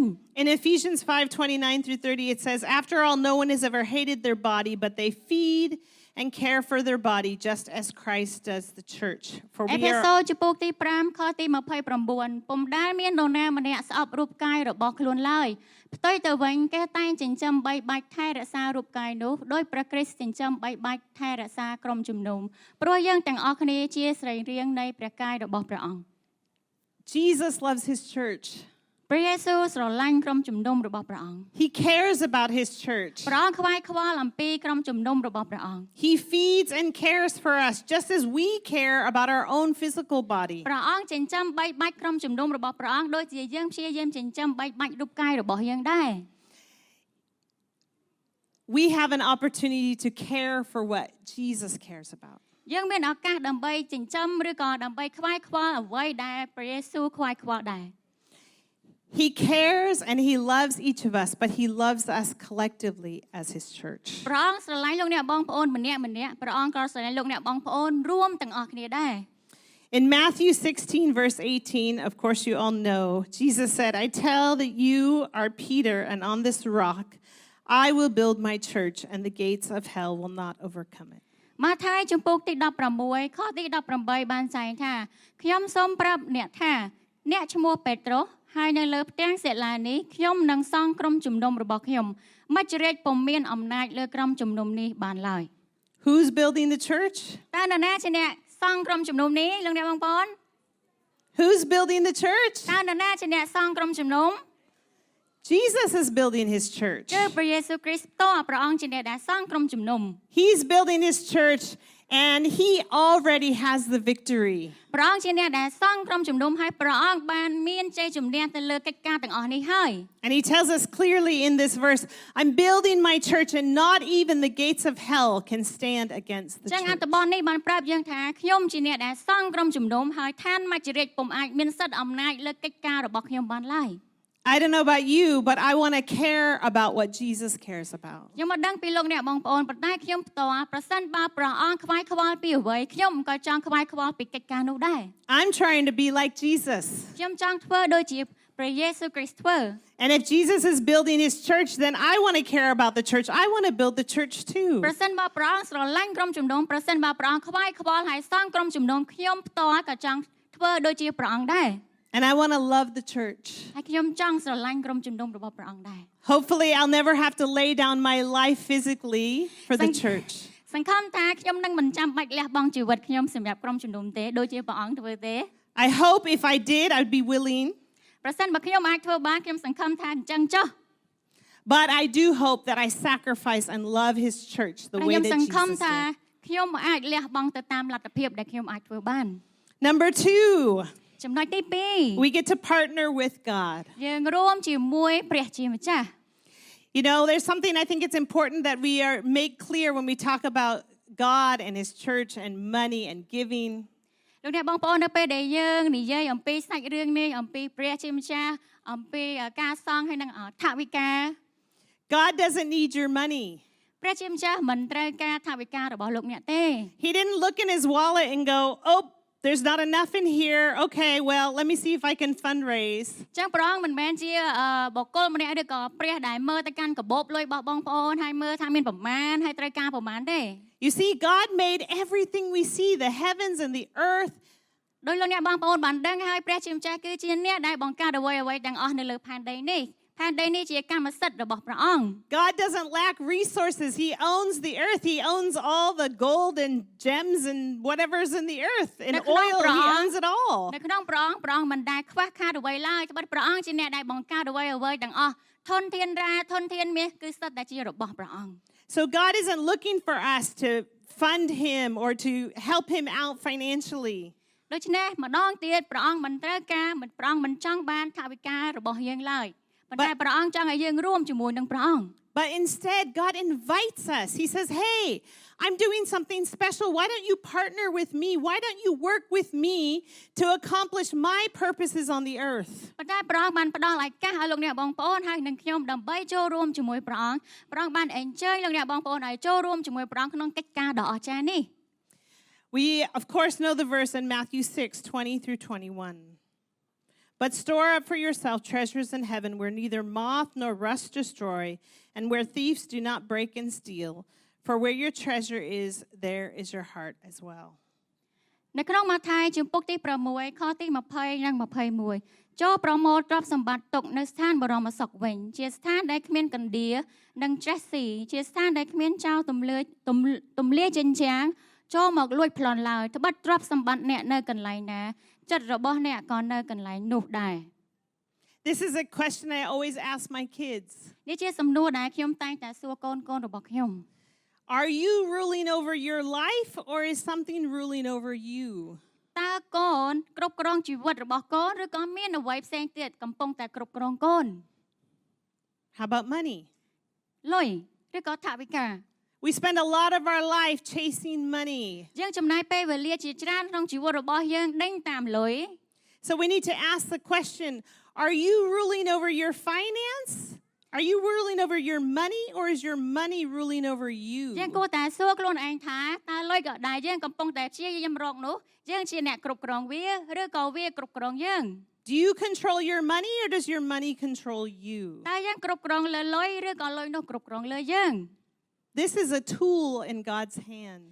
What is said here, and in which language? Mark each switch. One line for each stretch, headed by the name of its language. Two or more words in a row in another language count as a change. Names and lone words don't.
English: In Ephesians 5:29 through 30, it says, After all, no one has ever hated their body, but they feed and care for their body just as Christ does the church. For
Khmer: អេ
English: we
Khmer: ផេសូ
English: are...
Khmer: ចំពោះទី5ខទី29ពុំដែលមាននរណាម្នាក់ស្អប់រូបកាយរបស់ខ្លួនឡើយផ្ទុយទៅវិញគេតែងចិញ្ចឹមបីបាច់ថែរក្សារូបកាយនោះដោយព្រះគ្រីស្ទចិញ្ចឹមបីបាច់ថែរក្សាក្រុមជំនុំព្រោះយើងទាំងអស់គ្នាជាសរីរាង្គនៃព្រះកាយរបស់ព្រះអង្គ
English: Jesus loves his church.
Khmer: ព្រះយេស៊ូវស្រឡាញ់ក្រុមជំនុំរបស់ព្រះអង្គ
English: He cares about his church.
Khmer: ព្រះអង្គខ្វាយខ្វល់អំពីក្រុមជំនុំរបស់ព្រះអង្គ
English: He feeds and cares for us just as we care about our own physical body.
Khmer: ព្រះអង្គចិញ្ចឹមបីបាច់ក្រុមជំនុំរបស់ព្រះអង្គដូចជាយើងព្យាយាមចិញ្ចឹមបីបាច់រូបកាយរបស់យើងដែរ
English: We have an opportunity to care for what Jesus cares about.
Khmer: យើងមានឱកាសដើម្បីចិញ្ចឹមឬក៏ដើម្បីខ្វាយខ្វល់អ្វីដែលព្រះយេស៊ូវខ្វាយខ្វល់ដែរ
English: He cares and he loves each of us, but he loves us collectively as his church.
Khmer: ព្រះអង្គស្រឡាញ់លោកអ្នកបងប្អូនម្នាក់ៗព្រះអង្គក៏ស្រឡាញ់លោកអ្នកបងប្អូនរួមទាំងអស់គ្នាដែរ
English: In Matthew 16, verse 18, of course you all know, Jesus said, I tell that you are Peter, and on this rock I will build my church, and the gates of hell will not overcome it.
Khmer: ម៉ាថាយជំពូកទី16ខទី18បានចែងថាខ្ញុំសូមប្រាប់អ្នកថាអ្នកឈ្មោះពេត្រុសហើយនៅលើផ្ទាំងសិលានេះខ្ញុំនឹងសង់ក្រុមជំនុំរបស់ខ្ញុំមច្ចរិតពុំមានអំណាចលើក្រុមជំនុំនេះបានឡើយ
English: Who's building the church?
Khmer: តើនរណាជាអ្នកសង់ក្រុមជំនុំនេះលោកអ្នកបងប្អូន
English: Who's building the church?
Khmer: តើនរណាជាអ្នកសង់ក្រុមជំនុំ
English: Jesus is building his church.
Khmer: គឺព្រះយេស៊ូវគ្រីស្ទផ្ទាល់ព្រះអង្គជាអ្នកដែលសង់ក្រុមជំនុំ
English: He's building his church, and he already has the victory.
Khmer: ព្រះអង្គជាអ្នកដែលសង់ក្រុមជំនុំហើយព្រះអង្គបានមានជ័យជំនះទៅលើកិច្ចការទាំងអស់នេះហើយ
English: And he tells us clearly in this verse, I'm building my church, and not even the gates of hell can stand against the
Khmer: ចឹងអ
English: church.
Khmer: ត្ថបទនេះបានប្រាប់យើងថាខ្ញុំជាអ្នកដែលសង់ក្រុមជំនុំហើយឋានមច្ចរិតពុំអាចមានសិទ្ធិអំណាចលើកិច្ចការរបស់ខ្ញុំបានឡើយ
English: I don't know about you, but I want to care about what Jesus cares about.
Khmer: ខ្ញុំមិនដឹងពីលោកអ្នកបងប្អូនប៉ុន្តែខ្ញុំផ្ទាល់ប្រសិនបើព្រះអង្គខ្វាយខ្វល់ពីអ្វីខ្ញុំក៏ចង់ខ្វាយខ្វល់ពីកិច្ចការនោះដែរ
English: I'm trying to be like Jesus.
Khmer: ខ្ញុំចង់ធ្វើដូចជាព្រះយេស៊ូវគ្រីស្ទធ្វើ
English: And if Jesus is building his church, then I want to care about the church. I want to build the church too.
Khmer: ប្រសិនបើព្រះអង្គស្រឡាញ់ក្រុមជំនុំប្រសិនបើព្រះអង្គខ្វាយខ្វល់ហើយសង់ក្រុមជំនុំខ្ញុំផ្ទាល់ក៏ចង់ធ្វើដូចជាព្រះអង្គដែរ
English: And I want to love the church.
Khmer: ហើយខ្ញុំចង់ស្រឡាញ់ក្រុមជំនុំរបស់ព្រះអង្គដែរ
English: Hopefully, I'll never have to lay down my life physically for the church.
Khmer: សង្ឃឹមថាខ្ញុំនឹងមិនចាំបាច់លះបង់ជីវិតខ្ញុំសម្រាប់ក្រុមជំនុំទេដូចជាព្រះអង្គធ្វើទេ
English: I hope if I did, I'd be willing.
Khmer: ប្រសិនបើខ្ញុំអាចធ្វើបានខ្ញុំសង្ឃឹមថាអញ្ចឹងចុះ
English: But I do hope that I sacrifice and love his church the
Khmer: ហើយ
English: way
Khmer: ខ្ញុំ
English: that
Khmer: សង្ឃឹម
English: Jesus
Khmer: ថា
English: did.
Khmer: ខ្ញុំអាចលះបង់ទៅតាមលទ្ធភាពដែលខ្ញុំអាចធ្វើបាន
English: Number 2,
Khmer: ចំណុចទី
English: we get to partner with God.
Khmer: 2 យើងរួមជាមួយព្រះជាម្ចាស់
English: You know, there's something I think it's important that we are make clear when we talk about God and his church and money and giving.
Khmer: លោកអ្នកបងប្អូននៅពេលដែលយើងនិយាយអំពីសាច់រឿងនេះអំពីព្រះជាម្ចាស់អំពីការសង់ហើយនឹងថវិកា
English: God doesn't need your money.
Khmer: ព្រះជាម្ចាស់មិនត្រូវការថវិការបស់លោកអ្នកទេ
English: He didn't look in his wallet and go, oh, there's not enough in here. Okay, well, let me see if I can fundraise.
Khmer: ចឹងព្រះអង្គមិនមែនជាបុគ្គលម្នាក់ឬក៏ព្រះដែលមើលទៅកាន់កាបូបលុយរបស់បងប្អូនហើយមើលថាមានប្រមាណហើយត្រូវការប្រមាណទេ
English: You see, God made everything we see, the heavens and the earth.
Khmer: ដោយលោកអ្នកបងប្អូនបានដឹងហើយព្រះជាម្ចាស់គឺជាអ្នកដែលបង្កើតអ្វីៗទាំងអស់នៅលើផែនដីនេះផែនដីនេះជាកម្មសិទ្ធិរបស់ព្រះអង្គ
English: God doesn't lack resources. He owns the earth. He owns all the gold and gems and whatever's in the earth. And oil, he owns it all.
Khmer: នៅក្នុងព្រះអង្គមិនដែលខ្វះខាតអ្វីឡើយត្បិតព្រះអង្គជាអ្នកដែលបង្កើតអ្វីៗទាំងអស់ធនធានរ៉ាធនធានមាសគឺសុទ្ធតែជារបស់ព្រះអង្គ
English: So God isn't looking for us to fund him or to help him out financially.
Khmer: ដូច្នេះម្ដងទៀតព្រះអង្គមិនត្រូវការព្រះអង្គមិនចង់បានថវិការបស់យើងឡើយប៉ុន្តែព្រះអង្គចង់ឲ្យយើងរួមជាមួយនឹងព្រះអង្គ
English: But instead, God invites us. He says, hey, I'm doing something special. Why don't you partner with me? Why don't you work with me to accomplish my purposes on the earth?
Khmer: ប៉ុន្តែព្រះអង្គបានផ្ដល់ឱកាសឲ្យលោកអ្នកបងប្អូនហើយនឹងខ្ញុំដើម្បីចូលរួមជាមួយព្រះអង្គព្រះអង្គបានអញ្ជើញលោកអ្នកបងប្អូនឲ្យចូលរួមជាមួយព្រះអង្គក្នុងកិច្ចការដ៏អស្ចារ្យនេះ
English: We, of course, know the verse in Matthew 6:20 through 21. But store up for yourself treasures in heaven where neither moth nor rust destroy, and where thieves do not break and steal. For where your treasure is, there is your heart as well.
Khmer: នៅក្នុងម៉ាថាយជំពូកទី6ខទី20និង21ចូលប្រមូលទ្រព្យសម្បត្តិទុកនៅស្ថានបរមសុខវិញជាស្ថានដែលគ្មានកណ្ដៀនិងច្រេះស៊ីជាស្ថានដែលគ្មានចោលទម្លាចិញ្ចាំងចូលមកលួចប្លន់ឡើយត្បិតទ្រព្យសម្បត្តិអ្នកនៅកន្លែងណាចិត្តរបស់អ្នកក៏នៅកន្លែងនោះដែរ
English: This is a question I always ask my kids.
Khmer: នេះជាសំណួរដែលខ្ញុំតែងតែសួរកូនរបស់ខ្ញុំ
English: Are you ruling over your life or is something ruling over you?
Khmer: តើកូនគ្រប់គ្រងជីវិតរបស់កូនឬក៏មានអ្វីផ្សេងទៀតកំពុងតែគ្រប់គ្រងកូន
English: How about money?
Khmer: លុយឬក៏ថវិកា
English: We spend a lot of our life chasing money.
Khmer: យើងចំណាយពេលវេលាជាច្រើនក្នុងជីវិតរបស់យើងដេញតាមលុយ
English: So we need to ask the question, Are you ruling over your finance? Are you ruling over your money, or is your money ruling over
Khmer: យើង
English: you?
Khmer: គួរតែសួរខ្លួនឯងថាតើលុយក៏ដែលយើងកំពុងតែព្យាយាមរកនោះយើងជាអ្នកគ្រប់គ្រងវាឬក៏វាគ្រប់គ្រងយើង
English: Do you control your money, or does your money control you?
Khmer: តើយើងគ្រប់គ្រងលើលុយឬក៏លុយនោះគ្រប់គ្រងលើយើង
English: This is a tool in God's hands.